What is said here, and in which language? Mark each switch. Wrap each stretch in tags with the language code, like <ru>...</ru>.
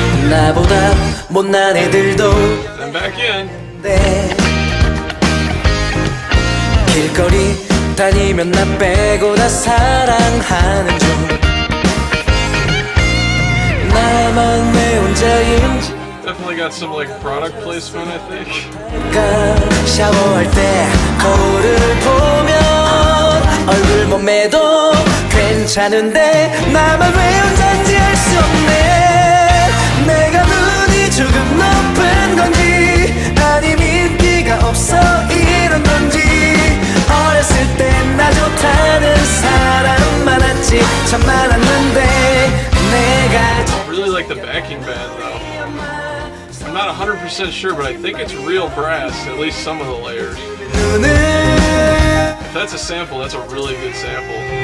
<ko>나보다 못난 애들도</ko> <en>I'm back in.</en> <ko>길거리 다니면 나 빼고 다 사랑하는 중 나만 왜 혼자인지</ko> <en>Definitely got some like product placement, I think.</en> <ko>샤워할 때 거울을 보면 얼굴 몸매도 괜찮은데 나만 왜 혼자인지 알 수 없네 내가 눈이 조금 높은 건지 아님 인기가 없어 이런 건지 어렸을 땐 나 좋다는 사람 많았지 참 많았는데 내가</ko> <en>I really like the backing band though. I'm not 100% sure, but I think it's real brass, at least some of the layers. If that's a sample, that's a really good sample.</en>